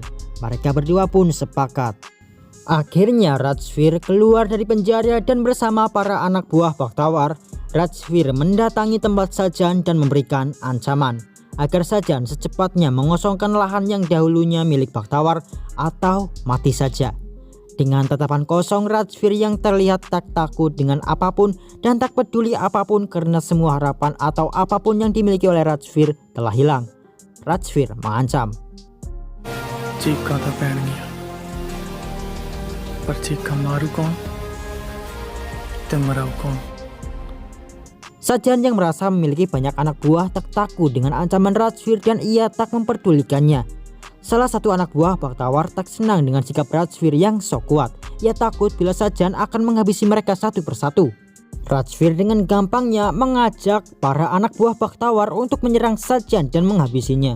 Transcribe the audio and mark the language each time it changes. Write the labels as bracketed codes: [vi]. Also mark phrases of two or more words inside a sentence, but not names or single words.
[id] Mereka berdua pun sepakat. Akhirnya Rajveer keluar dari penjara dan bersama para anak buah Bakhtawar, Rajveer mendatangi tempat Sajan dan memberikan ancaman agar Sajan secepatnya mengosongkan lahan yang dahulunya milik Bakhtawar atau mati saja. Dengan tatapan kosong, Rajveer yang terlihat tak takut dengan apapun dan tak peduli apapun karena semua harapan atau apapun yang dimiliki oleh Rajveer telah hilang. Rajveer mengancam. [pa] ਚੀਖਾ ਤੋ ਪੈਣਗੀਆਂ ਪਰ ਚੀਖਾ ਮਾਰੂ ਕੌਣ ਤੇ ਮਰਾਊ ਕੌਣ. [id] Sajan yang merasa memiliki banyak anak buah tak takut dengan ancaman Rajveer dan ia tak memperdulikannya. Salah satu anak buah Bakhtawar tak senang dengan sikap Rajveer yang sok kuat. Ia takut bila Sajan akan menghabisi mereka satu persatu. Rajveer dengan gampangnya mengajak para anak buah Bakhtawar untuk menyerang Sajan dan menghabisinya.